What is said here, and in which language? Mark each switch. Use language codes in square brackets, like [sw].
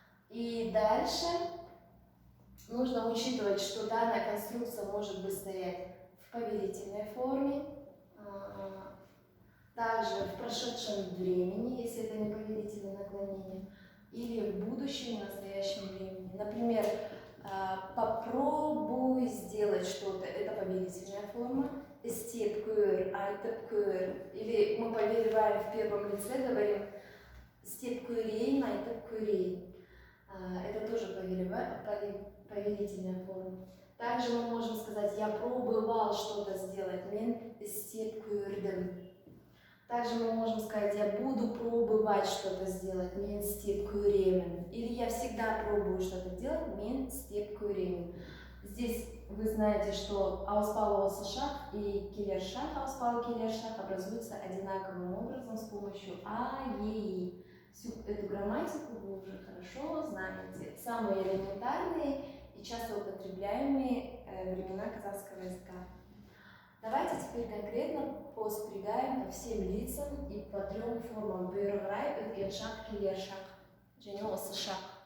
[ru] И дальше нужно учитывать, что данная конструкция может быть стоять в повелительной форме, также в прошедшем времени, если это не повелительное наклонение, или в будущем и настоящем времени. Например, попробуй сделать что-то, это повелительная форма. [kk] Істеп көр, айтып көр. [ru] Или мы повелеваем в первом лице, говорим [kk] істеп көрейін, айтып көрейін. [ru] Это тоже повелительная форма. Также мы можем сказать «я пробовал что-то сделать», [kk] «мен істеп көрдім». [ru] Также мы можем сказать «я буду пробовать что-то сделать», [kk] «мен істеп көремін». [ru] Или «я всегда пробую что-то делать», [kk] «мен істеп көремін». [ru] Здесь вы знаете, что ауспалы осышақ и келершақ, ауспалы келершақ образуются одинаковым образом с помощью а, е, и. Всю эту грамматику вы уже хорошо знаете. Самые элементарные и часто употребляемые времена казахского языка. Давайте теперь конкретно поспрягаем по всем лицам и по трем формам. [kk] Бүйрғырай, өткеншақ, келершақ, және осышақ.